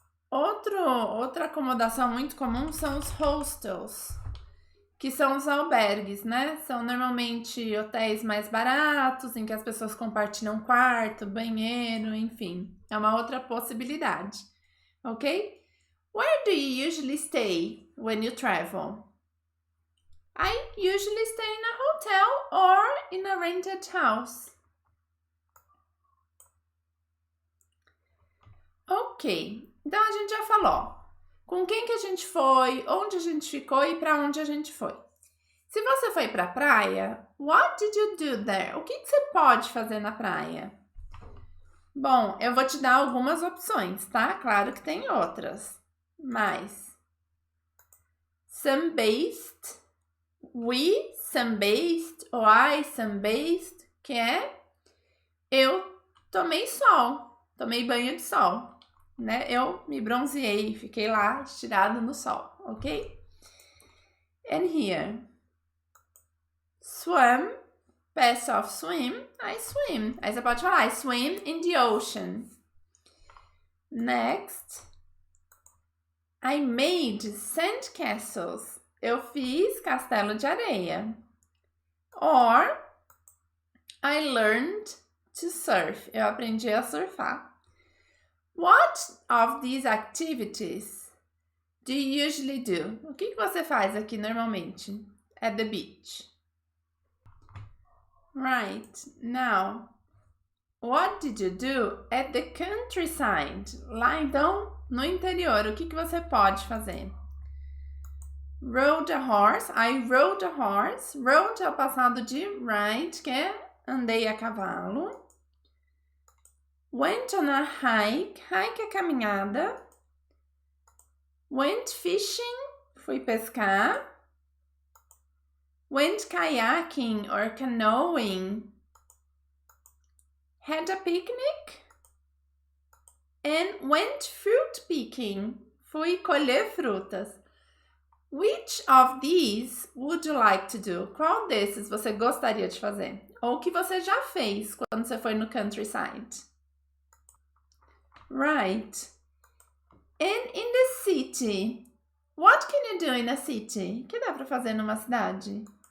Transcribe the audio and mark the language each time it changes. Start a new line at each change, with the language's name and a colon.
Portuguese: Outra acomodação muito comum são os hostels, que são os albergues, né? São normalmente hotéis mais baratos, em que as pessoas compartilham quarto, banheiro, enfim. É uma outra possibilidade, ok?
English: Where do you usually stay when you travel? I usually stay in a hotel or in a rented house.
Portuguese: Ok, então a gente já falou com quem que a gente foi, onde a gente ficou e para onde a gente foi. Se você foi para a praia,
English: what did you do there?
Portuguese: O que você pode fazer na praia? Bom, eu vou te dar algumas opções, tá? Claro que tem outras, mas sunbathed,
English: we sunbathed
Portuguese: ou
English: I sunbathed,
Portuguese: que é eu tomei sol, tomei banho de sol, né? Eu me bronzeei, fiquei lá estirado no sol, ok?
English: And here, swim, pass off swim, I swim.
Portuguese: Aí você pode falar,
English: I swim in the ocean. Next, I made sand castles.
Portuguese: Eu fiz castelo de areia.
English: Or, I learned to surf.
Portuguese: Eu aprendi a surfar.
English: What of these activities do you usually do?
Portuguese: O que você faz aqui normalmente?
English: At the beach. Right. Now, what did you do at the countryside?
Portuguese: Lá então, no interior, o que você pode fazer?
English: Rode a horse. I rode a horse.
Portuguese: Rode é o passado de ride, que é andei a cavalo.
English: Went on a hike. Hike
Portuguese: é caminhada.
English: Went fishing.
Portuguese: Fui pescar.
English: Went kayaking or canoeing. Had a picnic. And went fruit picking.
Portuguese: Fui colher frutas.
English: Which of these would you like to do?
Portuguese: Qual desses você gostaria de fazer? Ou que você já fez quando você foi no countryside? Right.
English: And in the city, what can you do in a city?
Portuguese: O que dá para fazer numa cidade?